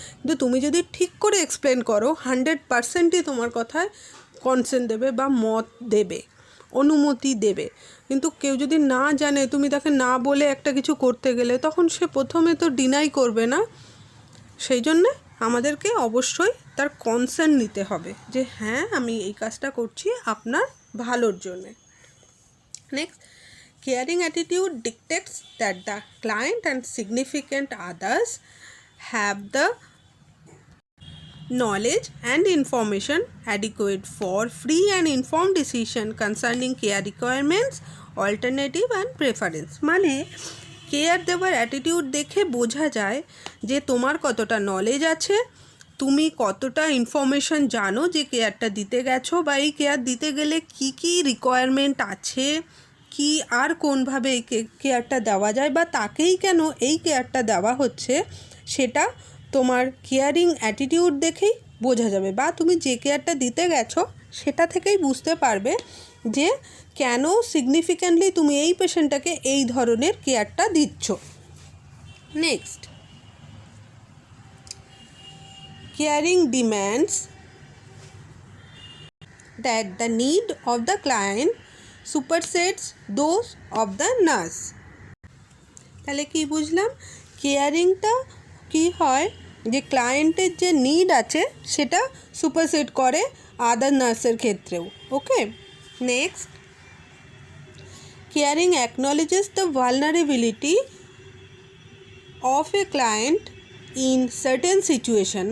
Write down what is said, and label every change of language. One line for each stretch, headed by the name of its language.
Bangla: কিন্তু তুমি যদি ঠিক করে এক্সপ্লেন করো 100%ই তোমার কথায় কনসেন্ট দেবে বা মত দেবে, অনুমতি দেবে। কিন্তু কেউ যদি না জানে, তুমি তাকে না বলে একটা কিছু করতে গেলে, তখন সে প্রথমে তো ডিনাই করবে না। সেই জন্যে আমাদেরকে অবশ্যই তার কনসেন্ট নিতে হবে যে হ্যাঁ আমি এই কাজটা করছি আপনার ভালোর জন্যে।
English: Next, caring attitude dictates that the client and significant others have the knowledge and information adequate for free and informed decision concerning care requirements, alternative and preference।
Bangla: মানে কেয়ার দেওয়ার অ্যাটিটিউড দেখে বোঝা যায় যে তোমার কতটা নলেজ আছে, তুমি কতটা ইনফরমেশন জানো যে কেয়ারটা দিতে গেছো, বা এই কেয়ার দিতে গেলে কি কি রিকোয়ারমেন্ট আছে, কি আর কোনভাবে এই কেয়ারটা দেওয়া যায়, বা তাকেই কেন এই কেয়ারটা দেওয়া হচ্ছে, সেটা তোমার কেয়ারিং অ্যাটিটিউড দেখেই বোঝা যাবে। বা তুমি যে কেয়ারটা দিতে গেছো সেটা থেকেই বুঝতে পারবে যে কেন সিগনিফিক্যান্টলি তুমি এই পেশেন্টটাকে এই ধরনের কেয়ারটা দিচ্ছ।
English: Next, caring demands that the need of the client supersedes those of the nurse।
Bangla: তাহলে কি বুঝলাম? কেয়ারিংটা কি হয়, যে ক্লায়েন্টের যে নিড আছে সেটা সুপারসেড করে আদার নার্সের ক্ষেত্রেও।
English: Okay, next, caring acknowledges the vulnerability of a client in certain situation.